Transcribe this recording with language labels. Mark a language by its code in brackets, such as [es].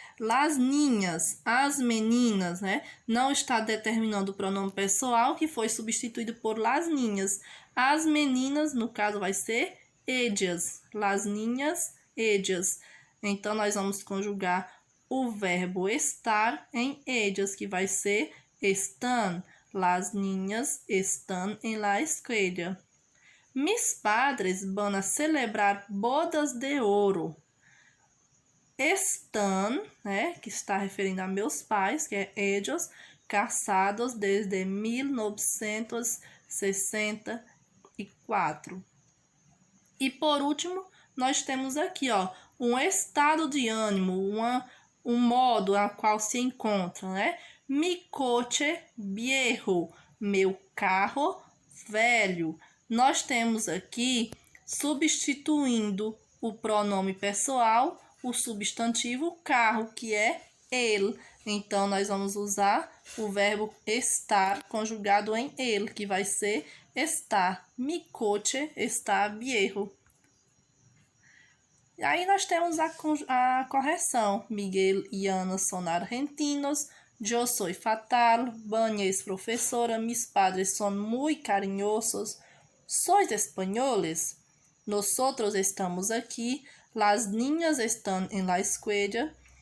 [es] Las niñas, [pt] as meninas, né? Não está determinando o pronome pessoal, que foi substituído por las niñas. As meninas, no caso, vai ser ellas. [es] Las niñas, ellas. [pt] Então, nós vamos conjugar o verbo estar em ellas, que vai ser están. [es] Las niñas están en la escuela. Mis padres van a celebrar bodas de ouro. [pt] Estão, né, que está referindo a meus pais, que é ellos, casados desde 1964. E por último, nós temos aqui, ó, um estado de ânimo, um modo a qual se encontra, né? [es] Mi coche viejo, [pt] meu carro velho. Nós temos aqui, substituindo o pronome pessoal, o substantivo carro, que é el. Então, nós vamos usar o verbo estar conjugado em el, que vai ser estar. [es] Mi coche está viejo. [pt] E aí, nós temos a correção. [es] Miguel e Ana son argentinos. Yo soy fatal. Vânia es professora. Mis padres son muy cariñosos. Sois espanholes? Nosotros estamos aqui. Las niñas están en la escuela.